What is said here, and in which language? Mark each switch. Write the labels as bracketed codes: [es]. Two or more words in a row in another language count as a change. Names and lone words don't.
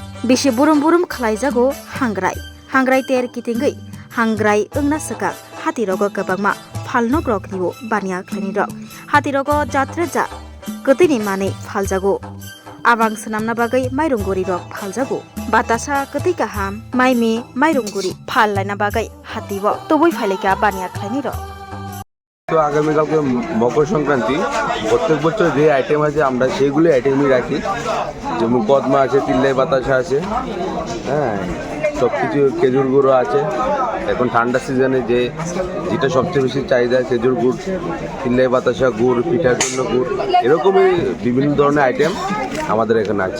[trp] Bisi burum-burum khlaijago hangrai ter kitingei hangrai ungna sekak hatirogo kabangma phalno groknibo bania khlani rok hatirogo jatre ja kotini mane phaljago abang senamna bagai mairungguri rok phaljago batasa koti kaham maimi mairungguri phallaina bagai hatibo toboi phaileka bania khlani rok [bn] তো আগামীকালকে মকর সংক্রান্তি প্রত্যেক বছর যে আইটেম আছে আমরা সেইগুলি আইটেমই রাখি যেমন কদমা আছে তিল্লাই বাতাসা আছে হ্যাঁ সব কিছু খেজুর গুঁড়ো আছে এখন ঠান্ডা সিজনে যেটা সবচেয়ে বেশি চাহিদা খেজুর গুড় তিল্লাই বাতাসা গুড় পিঠার জন্য গুড় এরকমই বিভিন্ন ধরনের আইটেম আমাদের এখানে আছে।